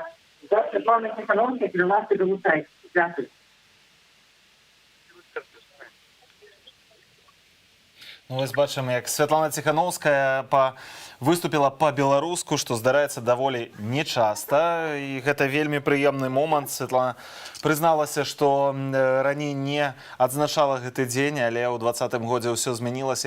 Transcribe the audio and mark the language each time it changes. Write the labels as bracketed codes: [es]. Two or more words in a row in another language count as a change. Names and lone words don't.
[uk] За Світлана Тихановська, будь ласка, долучайтеся. Дякую. Ну, [be] вось бачым, як Святлана Ціхановская выступила па-беларуску, што здараецца даволі нечаста. І гэта вельмі прыемны момант. Святлана прызналася, што раней не адзначала гэты дзень, але ў 2020 годзе ўсё змянілася.